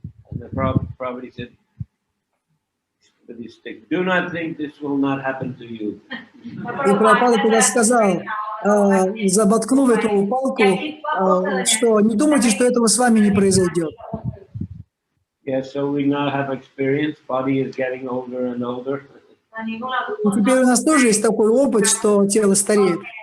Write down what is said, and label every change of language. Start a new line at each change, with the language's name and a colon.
English: And the Prabhupada said, with his stick, do not think this will not happen to you.
Russian: И Прабхупада тогда сказал, заботкнув эту палку, что не думайте, что этого с вами не произойдет.
English: Yes, so we now have experience. Body is getting older and older.
Russian: И теперь у нас тоже есть такой опыт, что тело стареет.